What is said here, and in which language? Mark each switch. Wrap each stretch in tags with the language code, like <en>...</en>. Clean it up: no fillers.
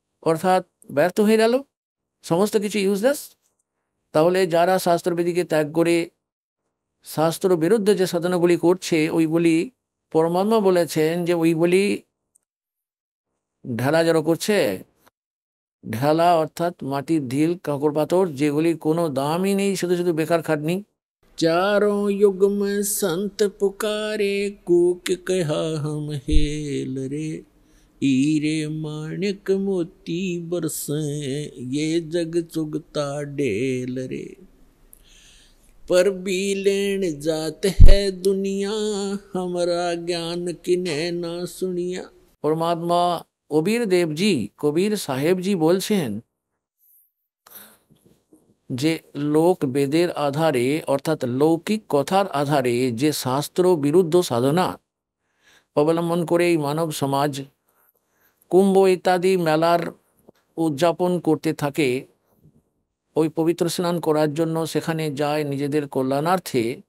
<bn>অর্থাৎ ব্যর্থ হয়ে গেল, সমস্ত কিছু ইউজলেস। তাহলে যারা শাস্ত্রবিধিকে ত্যাগ করে শাস্ত্র বিরুদ্ধে যে সাধনাগুলি করছে, ওইগুলি পরমাত্মা বলেছেন যে ওইগুলি ঢেলা জড়ো করছে। ঢেলা অর্থাৎ মাটির ঢিল, কাঁকড় পাথর, যেগুলি কোনো দামই নেই, শুধু শুধু বেকার খাটনি।</bn> <hi>चारों युग में संत पुकारे, कूक कहा हम हेल रे, हीरे माणिक मोती बरसे, ये जग चुगता ढेल रे, पर भी लेन जात है दुनिया, हमारा ज्ञान किन्हे ना सुनिया।</hi> <bn>परमात्मा কবির দেবজি, কবির সাহেবজি বলছেন যে লোক বেদের আধারে অর্থাৎ লৌকিক কথার আধারে যে শাস্ত্র বিরুদ্ধ সাধনা অবলম্বন করে এই মানব সমাজ কুম্ভ ইত্যাদি মেলার উদযাপন করতে থাকে, ওই পবিত্র স্নান করার জন্য সেখানে যায় নিজেদের কল্যাণার্থে,</bn>